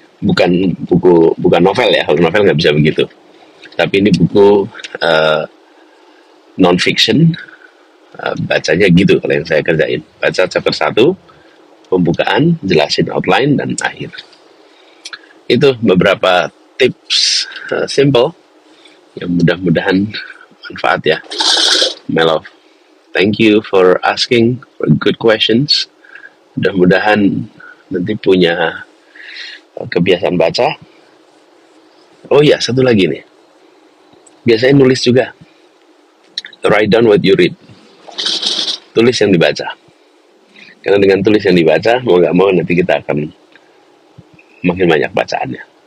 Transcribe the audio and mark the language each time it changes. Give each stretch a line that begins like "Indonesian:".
Indonesian: bukan novel ya. Kalau novel nggak bisa begitu. Tapi ini buku non fiction, bacanya gitu kalau yang saya kerjain. Baca chapter 1, pembukaan, jelasin outline dan akhir. Itu beberapa tips simple yang mudah-mudahan manfaat ya.
English: My love, thank you for asking for good questions.
Indonesian: Mudah-mudahan nanti punya kebiasaan baca. Oh iya, satu lagi nih. Biasanya nulis juga.
English: Write down what you read.
Indonesian: Tulis yang dibaca. Karena dengan tulis yang dibaca, mau nggak mau nanti kita akan makin banyak bacaannya.